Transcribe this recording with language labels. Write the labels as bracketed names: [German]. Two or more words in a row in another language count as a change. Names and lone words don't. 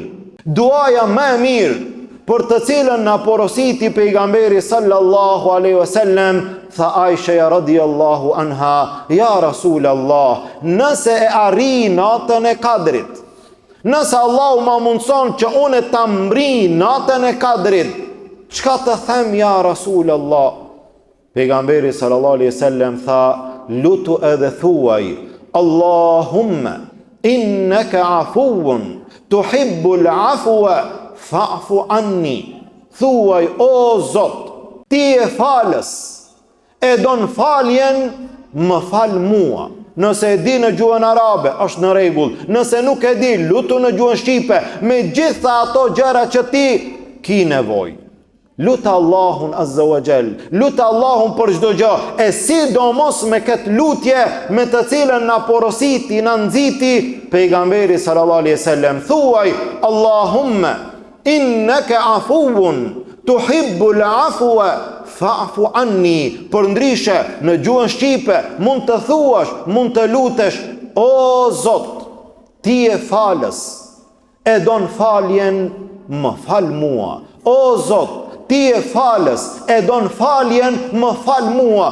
[Albanian] Duaja më e mirë, për të cilën na porositi pejgamberi [Arabic] صلى الله عليه وسلم, [Albanian] tha Aisha [Arabic] رضي الله عنها, يا رسول الله, [Albanian] nëse e arri natën e Kadrit, nëse Allahu ma mundson që unë ta mbri natën e Kadrit, çka të them [Arabic] يا رسول الله? [Albanian] Pejgamberi [Arabic] صلى الله عليه وسلم [Albanian] tha, lutu edhe thuaj, [Arabic] اللهم إنك عفو تحب العفو فاعف عني. [Albanian] Thuaj, o Zot, ti e falës, e don faljen, më fal mua. Nëse e di në gjuhën arabe, është në rregull. Nëse nuk e di, lutu në gjuhën shqipe, me gjitha ato gjëra që ti ki nevojë. Lutë Allahun [Arabic] عز وجل, [Albanian] lutë Allahun për çdo gjë, e sidomos me këtë lutje me të cilën na porositi, na nxiti pejgamberi [Arabic] صلى الله عليه وسلم. [Albanian] Thuaj, [Arabic] اللهم إنك عفو تحب العفو فاعف عني. [Albanian] Për ndryshe në gjuhën shqipe mund të thuash, mund të lutesh, o Zot, ti e falës, e don faljen, më fal mua. O Zot, ti e falës, e don faljen, më fal mua.